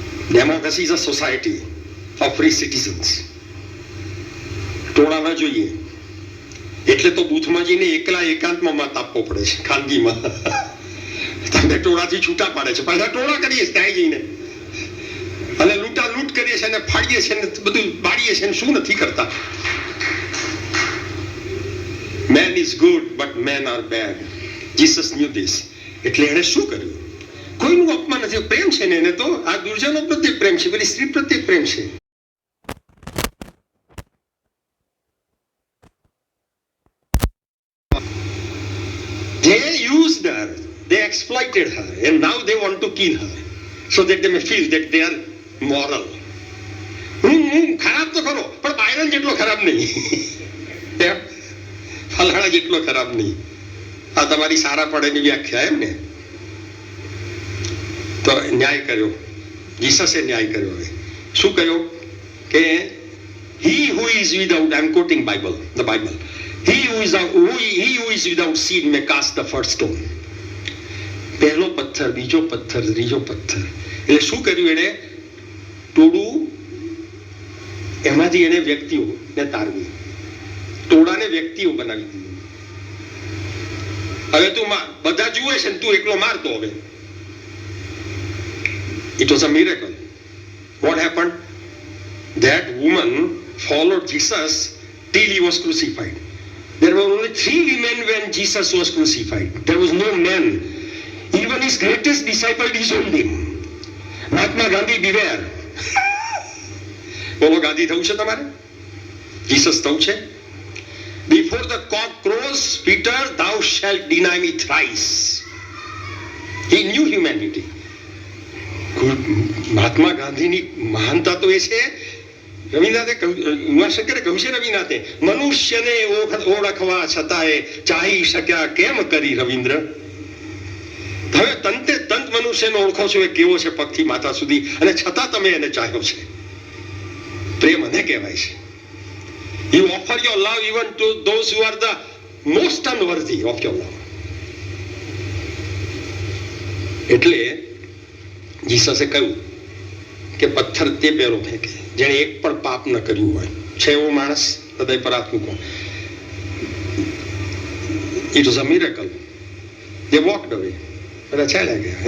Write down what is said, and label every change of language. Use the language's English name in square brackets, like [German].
[English] Democracy is a society of free citizens. [Gujarati] ટોળા ન જોઈએ એટલે તો બૂથમાં જઈને એકલા એકાંતમાં મત આપવો પડે છે, ખાનગીમાં. તમને ટોળાથી છૂટા પાડે છે, પાછા ટોળા કરીએ ત્યાં જઈને અને લૂંટા લૂંટ કરીએ છીએ અને ફાડીએ છીએ ને બધું બાળીએ છીએ, શું નથી કરતા. [English] Man is good but men are bad. Jesus knew this. [Gujarati] એટલે એને શું કર્યું? કોઈનું અપમાન નથી. પ્રેમ છે ને એને તો આ દુર્જનો પ્રત્યે પ્રેમ છે, પેલી સ્ત્રી પ્રત્યે પ્રેમ છે. [English] They used her, they exploited her, and now they want to kill her so that they may feel that they are moral. [Gujarati] હું ખરાબ તો ખરો પણ બાયરન જેટલો ખરાબ નહીં, ફલાણા જેટલો ખરાબ નહીં. આ તમારી સારા પડેની વ્યાખ્યા એમ ને. તો ન્યાય કર્યો, જીસસે ન્યાય કર્યો. હવે શું કર્યો કે [English] he who is without, I am quoting the Bible, he who is without seed may cast the first stone. [Gujarati] પહેલો પથ્થર, બીજો પથ્થર, ત્રીજો પથ્થર. એટલે શું કર્યું એને? ટોળું એમાંથી એને વ્યક્તિઓને તારવી, ટોળાને વ્યક્તિઓ બનાવી દીધું. હવે તું બધા જુએ છે ને તું એકલો મારતો. હવે [English] it was a miracle. What happened? That woman followed Jesus till he was crucified. There were only 3 women when Jesus was crucified. There was no man. Even his greatest disciple disowned him. Mahatma Gandhi, beware. [Gujarati] બોલો ગાંધી થવું છે તમારે? Jesus થવું છે? [English] Before the cock crows, Peter, thou shalt deny me thrice. He knew humanity. [Gujarati] મહાત્મા ગાંધીની મહાનતા તો એ છે. રવિનાથે ઉમાશંકરે કહ્યું છે, રવિનાથે મનુષ્યને ઓળખવા છતાંય ચાહી શક્યા કેમ કરી રવિન્દ્ર. હવે તંતે તંત મનુષ્યને ઓળખો છો એ કેવો છે પગથી માથા સુધી, અને છતાં તમે એને ચાહ્યો છે. પ્રેમ અને કહેવાય છે. [English] You offer your love even to those who are the most unworthy of your love. [Gujarati] એટલે જીસસે કહ્યું કે પથ્થર તે પહેરો ફેંકે જેણે એક પણ પાપ ન કર્યું હોય. છે એવો માણસ? હૃદય પર હાથ મૂકો. [English] It was a miracle. They walked away. [Gujarati] બધા ચાલ્યા ગયા.